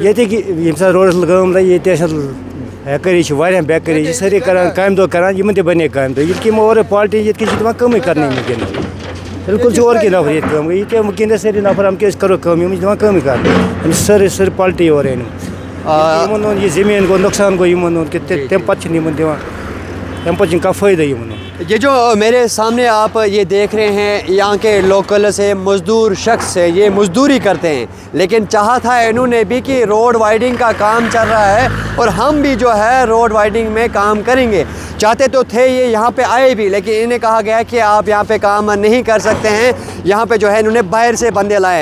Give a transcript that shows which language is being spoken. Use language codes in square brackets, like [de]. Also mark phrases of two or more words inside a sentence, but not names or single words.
[ks] ییٚتہِ ییٚمہِ ساتہٕ روڈَس کٲم لَگہِ ییٚتہِ آسہِ ہیکٲری چھِ واریاہ بیکٲری چھِ سٲری کران کامہِ دۄہ کران یِمن تہِ بنے کامہِ دۄہ ییٚتہِ کہِ یِمو اورَے پالٹی ییٚتہِ کِنۍ چھِ دِوان کٲمٕے کَرنہٕ وٕنکٮ۪ن بالکل چھِ اورٕکی نفر ییٚتہِ کٲم گٔے ییٚتہِ وٕنکٮ۪ن سٲری نفر یِم کیٛاہ أسۍ کرو کٲم یِمن چھِ دِوان کٲمٕے کَرنہٕ یِم چھِ سٲرٕے پالٹی اورَے أنۍمٕژ یِمن اوٚن یہِ زٔمیٖن گوٚو نۄقصان گوٚو یِمن اوٚن کہِ تَمہِ پَتہٕ چھِنہٕ یِمن دِوان تَمہِ پَتہٕ چھِنہٕ کانٛہہ فٲیدٕ یِمن [ur] یہ جو میرے سامنے آپ یہ دیکھ رہے ہیں یہاں کے لوکل سے مزدور شخص ہے، یہ مزدوری کرتے ہیں، لیکن چاہا تھا انہوں نے بھی کہ روڈ وائڈنگ کا کام چل رہا ہے اور ہم بھی جو ہے روڈ وائڈنگ میں کام کریں گے۔ چاہتے تو تھے یہ یہاں پہ آئے بھی، لیکن انہیں کہا گیا کہ آپ یہاں پہ کام نہیں کر سکتے ہیں، یہاں پہ جو ہے انہوں نے باہر سے بندے لائے۔